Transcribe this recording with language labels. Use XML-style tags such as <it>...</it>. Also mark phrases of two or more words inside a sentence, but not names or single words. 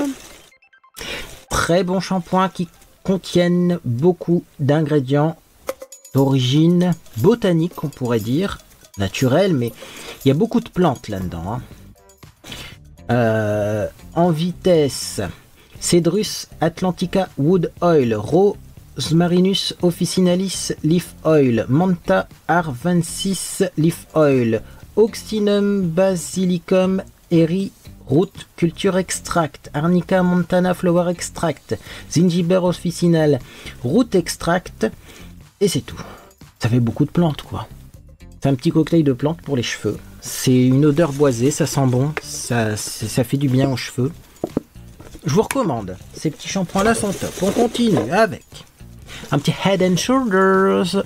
<fr>Très bon shampoing qui contiennent beaucoup d'ingrédients d'origine botanique, on pourrait dire, naturelle, mais il y a beaucoup de plantes là-dedans. Hein. En vitesse,</fr> <la>Cedrus Atlantica Wood Oil, Rosmarinus officinalis Leaf Oil, Manta Arvensis Leaf Oil, Oxynum Basilicum Eri Root Culture Extract, Arnica Montana Flower Extract, Zingiber officinal Root Extract,</la> <fr>et c'est tout. Ça fait beaucoup de plantes quoi. C'est un petit cocktail de plantes pour les cheveux. C'est une odeur boisée, ça sent bon, ça fait du bien aux cheveux. Je vous recommande, ces petits shampoings là sont top. On continue avec un petit Head and Shoulders.</fr>